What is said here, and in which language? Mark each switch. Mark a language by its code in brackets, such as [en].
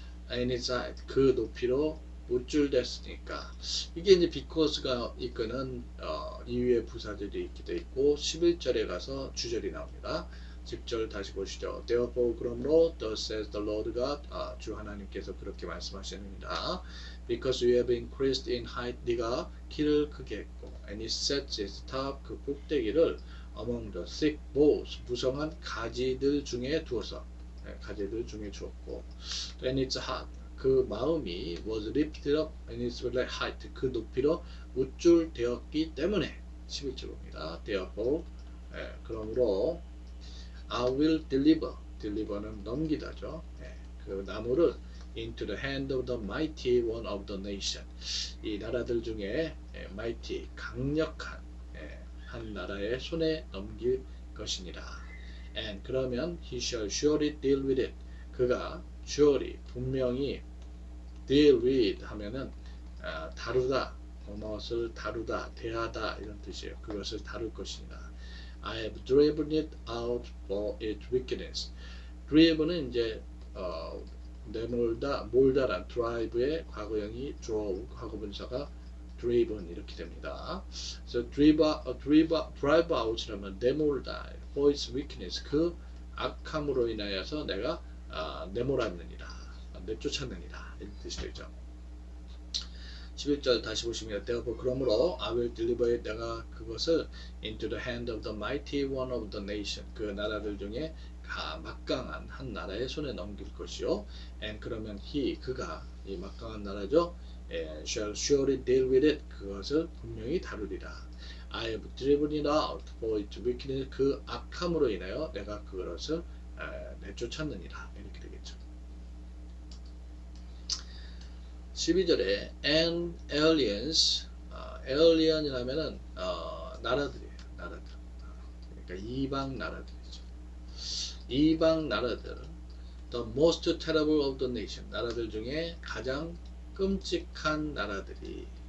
[en] And its height, [ko] 그 높이로 우쭐댔으니까. 이게 이제 because가 이끄는 이유의 부사절이 있기도 있고 11절에 가서 주절이 나옵니다. 10절 다시 보시죠. [en] Therefore [ko] 그러므로 [en] thus says the Lord God. [ko] 주 하나님께서 그렇게 말씀하십니다. [en] Because you have increased in height. [ko] 네가 키를 크게 했고 [en] and it sets its top. [ko] 그 꼭대기를 [en] among the thick boughs. 무성한 가지들 중에 두어서 가지들 중에 주었고 and its heart. [ko] 그 마음이 [en] was lifted up and its height. [ko] 그 높이로 우쭐되었기 때문에 11절 봅니다. [en] Therefore [ko] 그러므로 [en] I will deliver는 넘기다죠. [ko] 그 나무를 [en] into the hand of the mighty one of the nation. [ko] 이 나라들 중에 mighty 강력한 한 나라의 손에 넘길 것이니라. [en] And [ko] 그러면 [en] he shall surely deal with it. [ko] 그가 surely 분명히 deal with 하면은 다루다, 무엇을 다루다, 대하다 이런 뜻이에요. 그것을 다룰 것이니라. [en] I have driven it out for its wickedness. [ko] driven은 이제 내몰다, 몰다란 drive의 과거형이 drove, 과거분사가 driven 이렇게 됩니다. 그래서 drive out이라면 내몰다, [en] for its wickedness, [ko] 그 악함으로 인하여서 내가 내몰았느니라, 내쫓았느니라 이런 뜻이 되죠. [en] 11절 다시 보시면 Therefore [ko] 그러므로 [en] I will deliver it. [ko] 내가 그것을 [en] into the hand of the mighty one of the nation. [ko] 그 나라들 중에 막강한 한 나라의 손에 넘길 것이요. And 그러면 그가 이 막강한 나라죠. [en] shall surely deal with it. [ko] 그것을 분명히 다루리라. [en] I have driven it out for its wickedness. [ko] 그 악함으로 인하여 내가 그것을 내쫓았느니라. 이렇게 되겠죠. 12절에 and aliens, alien이라면은 나라들이에요. 나라들. 그러니까 이방 나라들이죠. 이방 나라들, [en] the most terrible of the nation, [ko] 나라들 중에 가장 끔찍한 나라들이